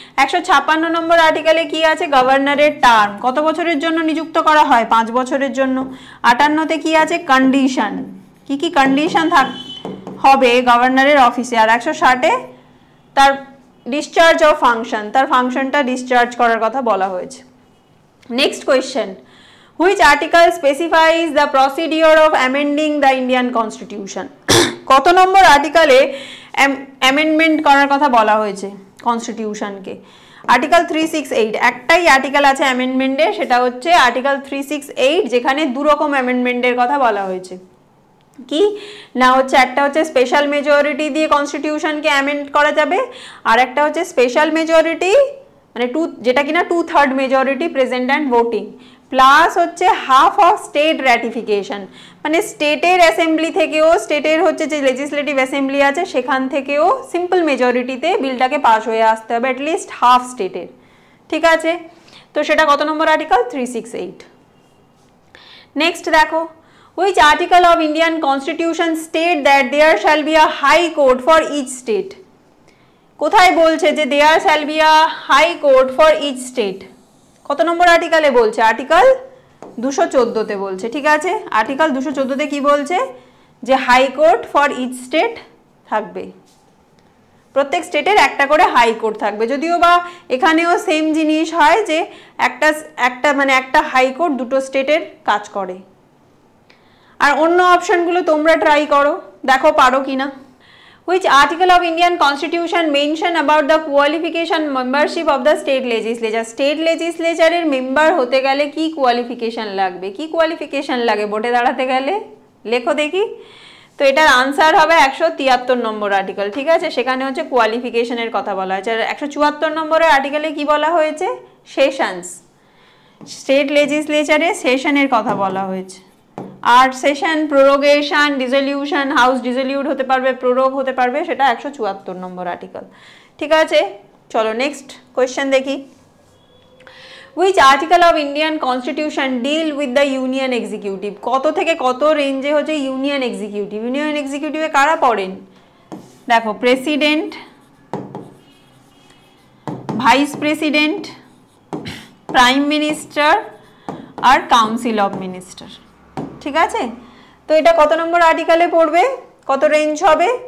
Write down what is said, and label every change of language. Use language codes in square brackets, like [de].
[bn] 156 নম্বর আর্টিকেলে কি আছে? গভর্নরের টার্ম কত বছরের জন্য নিযুক্ত করা হয়? 5 বছরের জন্য। 58-তে কি আছে? কন্ডিশন, কি কি কন্ডিশন হবে গভর্নরের অফিসে। আর 160-এ তার ডিসচার্জ অফ ফাংশন, তার ফাংশনটা ডিসচার্জ করার কথা বলা হয়েছে। [en] Next question, which article specifies the procedure of amending the Indian Constitution? [bn] কত নম্বর আর্টিকেলে অ্যামেন্ডমেন্ট করার কথা বলা হয়েছে কনস্টিটিউশনকে? আর্টিকেল 368। একটাই আর্টিকেল আছে অ্যামেন্ডমেন্টে, সেটা হচ্ছে আর্টিকেল 368, যেখানে দু রকম অ্যামেন্ডমেন্টের কথা বলা হয়েছে। কি না হচ্ছে একটা হচ্ছে স্পেশাল মেজরিটি দিয়ে কনস্টিটিউশনকে অ্যামেন্ড করা যাবে, আর একটা হচ্ছে স্পেশাল মেজরিটি মানে যেটা কিনা 2/3 majority present and voting, plus হচ্ছে হাফ অফ স্টেট র্যাটিফিকেশন, মানে স্টেটের অ্যাসেম্বলি থেকেও, স্টেটের হচ্ছে যে লেজিসলেটিভ অ্যাসেম্বলি আছে সেখান থেকেও সিম্পল মেজরিটিতে বিলটাকে পাস হয়ে আসতে হবে, অ্যাটলিস্ট হাফ স্টেটের। ঠিক আছে, তো সেটা কত নম্বর আর্টিকেল? 368। নেক্সট দেখো, [en] which article of Indian constitution state that there shall be a high court for each state? [bn] কোথায় বলছে যে [en] there shall be a high court for each state? [bn] কত নম্বর আর্টিকেলে বলছে? আর্টিকেল 214 তে বলছে। ঠিক আছে, আর্টিকেল 214 তে কি বলছে? যে high court for each state থাকবে, প্রত্যেক স্টেটের একটা করে হাই কোর্ট থাকবে। যদিও বা এখানেও সেম জিনিস হয় যে একটা হাই কোর্ট দুটো স্টেটের কাজ করে। আর অন্য অপশনগুলো তোমরা ট্রাই করো, দেখো পারো কিনা। [en] Which article of Indian Constitution mention about the qualification membership of the state legislature? [bn] State legislature এর মেম্বার হতে গেলে কি কোয়ালিফিকেশন লাগবে? কি কোয়ালিফিকেশন লাগে ভোটে দাঁড়াতে গেলে? লেখো দেখি। তো এটার আনসার হবে 173 নম্বর আর্টিকেল। ঠিক আছে, সেখানে হচ্ছে কোয়ালিফিকেশনের কথা বলা হয়েছে। আর 174 নম্বরের আর্টিকেলে কি বলা হয়েছে? সেশনস, স্টেট লেজিসলেচারে সেশনের কথা বলা হয়েছে। আর সেশন, প্রোরোগেশন, ডিসলিউশন, হাউস ডিসলিউট হতে পারবে, প্রোরোগ হতে পারবে, সেটা 174 নম্বর আর্টিকেল। ঠিক আছে, চলো নেক্সট কোয়েশ্চেন দেখি। [en] Which article of Indian Constitution deal with the Union Executive? [bn] কত থেকে কত রেঞ্জে হচ্ছে ইউনিয়ন এক্সিকিউটিভ? ইউনিয়ন এক্সিকিউটিভে কারা পড়েন? দেখো, president, vice president, prime minister আর council of minister. ঠিক আছে, তো এটা কত নম্বর আর্টিকেলে পড়বে? কত রেঞ্জ হবে?